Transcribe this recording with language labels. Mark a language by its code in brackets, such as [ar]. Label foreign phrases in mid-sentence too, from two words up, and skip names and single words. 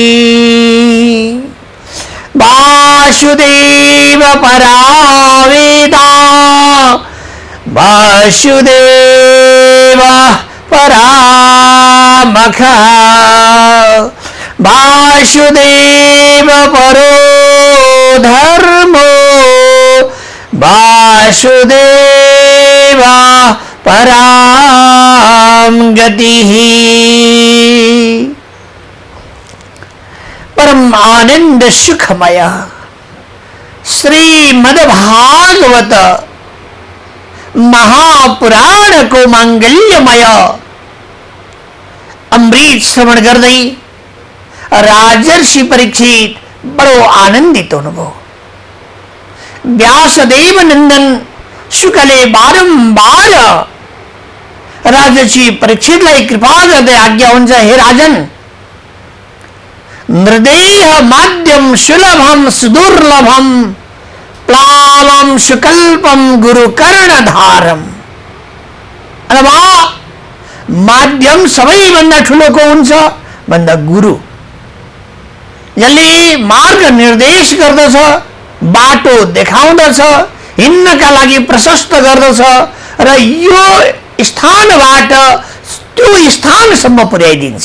[sa] वासुदेव परावेदा वासुदेव परामख वासुदेव परो धर्मो वासुदेव पराम गतिः। [ne] परम आनंद सुखमय श्रीमद्भागवत महापुराण को मांगल्यमय अमृत श्रवण गर्दै राजर्षि परीक्षित बड़ो आनंदित अनुभव। व्यासदेव नंदन शुकले बारंबार राजर्षि परीक्षितलाई कृपा गर्दै आज्ञा हुन्छ, [sa] हे राजन, नृदेह माध्यम सुलभम सुदुर्लभम प्लावम सुकल्पम गुरु कर्णधारम। [ne] अथवा माध्यम सबैभन्दा ठुलोको हुन्छ भन्दा गुरु, जसले मार्ग निर्देश गर्दछ, बाटो देखाउँदछ, हिँड्नका लागि प्रशस्त गर्दछ र यो स्थानबाट त्यो स्थानसम्म पुर्याइदिन्छ।